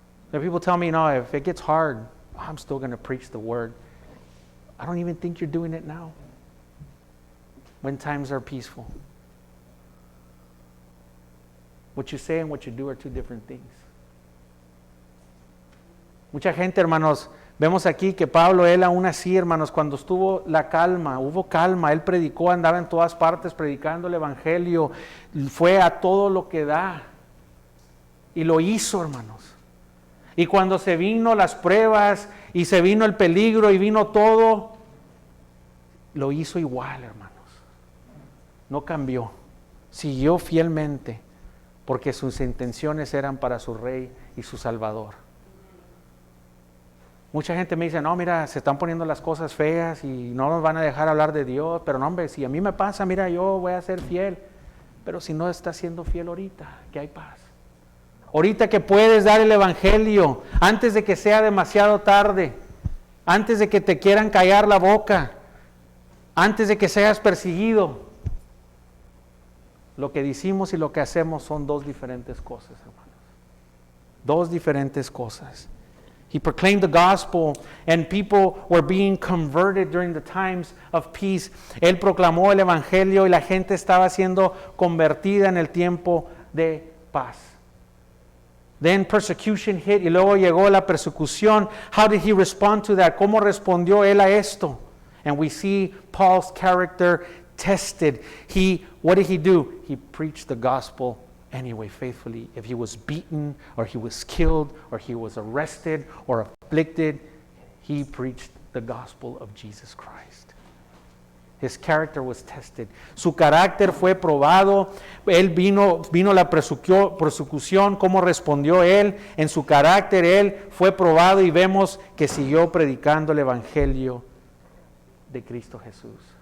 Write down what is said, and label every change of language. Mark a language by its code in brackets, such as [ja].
[en] There are people tell me, if it gets hard, I'm still going to preach the word. I don't even think you're doing it now when times are peaceful. What you say and what you do are two different things. [es] Mucha gente, hermanos, vemos aquí que Pablo, él aún así, hermanos, cuando hubo calma, él predicó, andaba en todas partes predicando el evangelio, fue a todo lo que da. Y lo hizo, hermanos. Y cuando se vino las pruebas, y se vino el peligro, y vino todo, lo hizo igual, hermanos. No cambió. Siguió fielmente, porque sus intenciones eran para su Rey y su Salvador. Mucha gente me dice, mira, se están poniendo las cosas feas y no nos van a dejar hablar de Dios, pero no, hombre, si a mí me pasa, mira, yo voy a ser fiel. Pero si no estás siendo fiel ahorita, que hay paz. Ahorita que puedes dar el evangelio, antes de que sea demasiado tarde, antes de que te quieran callar la boca, antes de que seas perseguido. Lo que decimos y lo que hacemos son dos diferentes cosas, hermanos. Dos diferentes cosas. [en] He proclaimed the gospel and people were being converted during the times of peace. [es] Él proclamó el evangelio y la gente estaba siendo convertida en el tiempo de paz. [en] Then persecution hit [es] y luego llegó la persecución. [en] How did he respond to that? [es] ¿Cómo respondió él a esto? [en] And we see Paul's character tested. What did he do? He preached the gospel anyway, faithfully. If he was beaten, or he was killed, or he was arrested, or afflicted, he preached the gospel of Jesus Christ. His character was tested. [es] Su carácter fue probado. Él vino la persecución. ¿Cómo respondió él? En su carácter él fue probado y vemos que siguió predicando el evangelio de Cristo Jesús.